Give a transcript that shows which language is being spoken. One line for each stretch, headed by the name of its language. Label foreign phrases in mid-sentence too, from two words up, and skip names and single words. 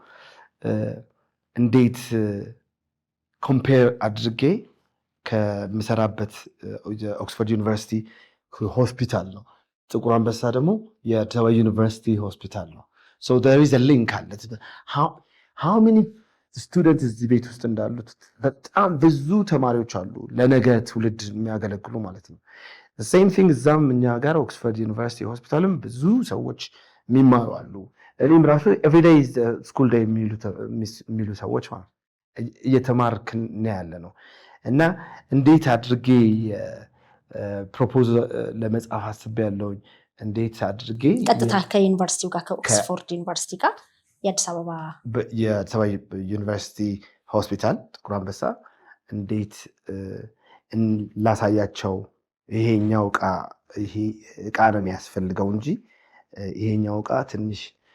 Amharic: እንዴት ኮምፔር አድርጌ ከምሰራበት ኦክስፎርድ ዩኒቨርሲቲ ሆስፒታል ነው ጥቁር አንበሳ ደግሞ የአዲስ ዩኒቨርሲቲ ሆስፒታል ነው
English: so there is a link
Amharic: አለ
English: how many students
Amharic: እዚህ ቤት ውስጥ እንዳሉት በጣም ብዙ ተማሪዎች አሉ ለነገ ትውልድ የሚያገለግሉ ማለት ነው
English: the same thing
Amharic: እዛም እኛ ጋር ኦክስፎርድ ዩኒቨርሲቲ ሆስፒታልም ብዙ ሰዎች የሚማሩ አሉ እኔም ራሱ
English: everyday is the school day
Amharic: የሚሉ ሰዎች ማለት እየተማርክን ያለ ነው እና እንዴት አድርጌ ፕሮፖዛል ለመጻፍ አስቤያለሁ እንዴት አድርጌ ቀጥታ ከዩኒቨርሲቲው ጋር ከኦክስፎርድ ዩኒቨርሲቲ ጋር የአዲስ አበባ ዩኒቨርሲቲ ሆስፒታል ጥቁር አንበሳ እንዴት ላሳያቸው ይሄኛው ዕቃ ነው የሚያስፈልገው እንጂ ይሄኛው ዕቃ ትንሽ